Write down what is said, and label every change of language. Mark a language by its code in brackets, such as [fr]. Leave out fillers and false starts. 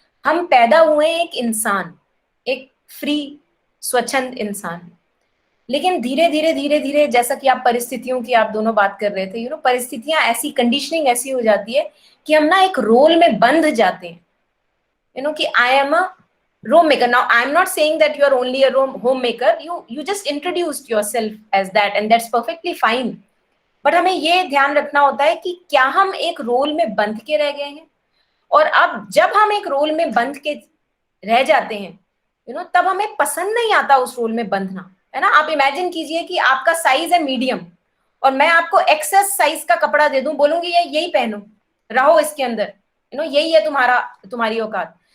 [hi] हम पैदा हुए हैं एक इंसान, एक फ्री स्वच्छंद इंसान, लेकिन धीरे धीरे धीरे धीरे, जैसा कि आप परिस्थितियों की आप दोनों बात कर रहे थे, परिस्थितियां ऐसी, कंडीशनिंग ऐसी हो जाती है कि हम ना एक रोल में बंध जाते हैं, कि [en] I am a home maker. Now I'm not saying that you are only a homemaker. You just introduced yourself as that, and that's perfectly fine. [hi] But हमें ये ध्यान रखना होता है कि क्या हम एक रोल में बंध के रह गए हैं, और अब जब हम एक रोल में बंध के रह जाते हैं, तब हमें पसंद नहीं आता उस रोल में बंधना, है ना। आप इमेजिन कीजिए कि आपका साइज है मीडियम, और मैं आपको एक्सेस साइज का कपड़ा दे दूं, बोलूंगी ये यही पहनो, रहो इसके अंदर, यही है तुम्हारी औकात।